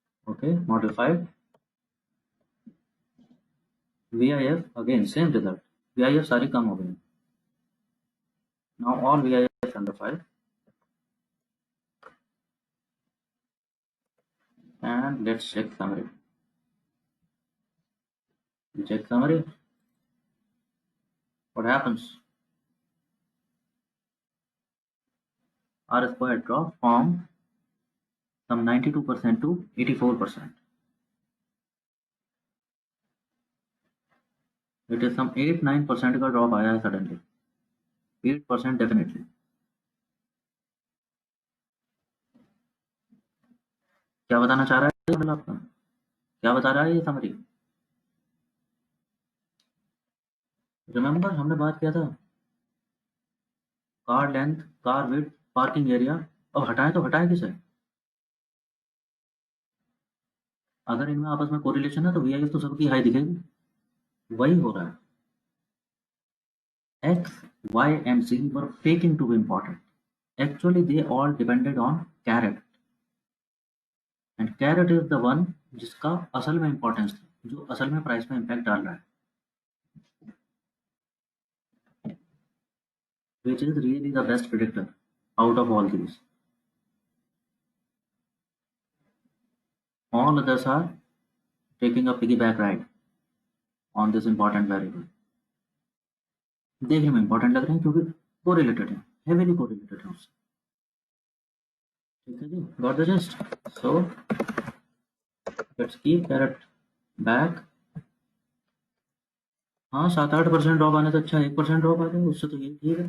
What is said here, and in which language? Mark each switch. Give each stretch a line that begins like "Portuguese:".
English: okay, model 5, V I F again same result, V I F
Hindi: सारी कम हो गई।
English: Now all V I F under 5, and let's check summary. You check summary, what happens? R squared drop from some 92% to 84%. It is some 8-9%
Hindi: का drop आया है
English: Suddenly, 8% definitely.
Hindi: क्या बताना चाह रहा है मतलब आपका, क्या बता रहा है ये समरी, रिमेंबर हमने बात किया था car length, car width, parking area. अब हटाएं तो हटाएं किसे? अगर इनमें आपस में कोरिलेशन है तो वी आई एस तो सबकी हाई दिखेगी। वही हो रहा है।
English: X, Y and C were faking to be important. Actually, they all depended on carrot, and carrot is the one
Hindi: जिसका असल में इम्पोर्टेंस था, जो असल में प्राइस में इम्पैक्ट डाल रहा है,
English: which is really the best predictor out of all these. All others are taking a piggyback ride on this important variable.
Hindi: देखने में इंपॉर्टेंट लग रहे हैं क्योंकि कोरिलेटेड है, हेवीली कोरिलेटेड है उससे। ठीक है जी,
English: Got the just. So let's keep carrot back.
Hindi: हाँ, 7-8% ड्रॉप आने से अच्छा 1% ड्रॉप आ जाए, उससे तो ये ठीक है।